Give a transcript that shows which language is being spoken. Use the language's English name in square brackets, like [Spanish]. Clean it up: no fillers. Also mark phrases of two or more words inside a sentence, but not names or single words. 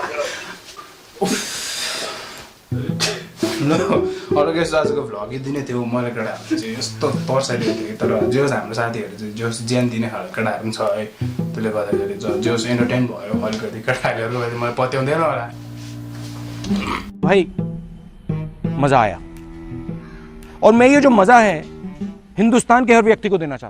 [Nepali] ल अरू गेस्ट आजको भ्लग दिने थियो मैले केटाहरू चाहिँ यस्तो तर्साइदिएको थियो तर जोस् हाम्रो साथीहरू चाहिँ जोस् ज्यान दिने खालको केटाहरू पनि छ है त्यसले गर्दाखेरि जोस् एन्टरटेन भयो अलिकति केटाहरूको लागि मलाई पत्याउँदैन होला [Hindi] भाई मजा आया और मैं ये जो मजा है हिंदुस्तान के हर व्यक्ति को देना चाहता हूं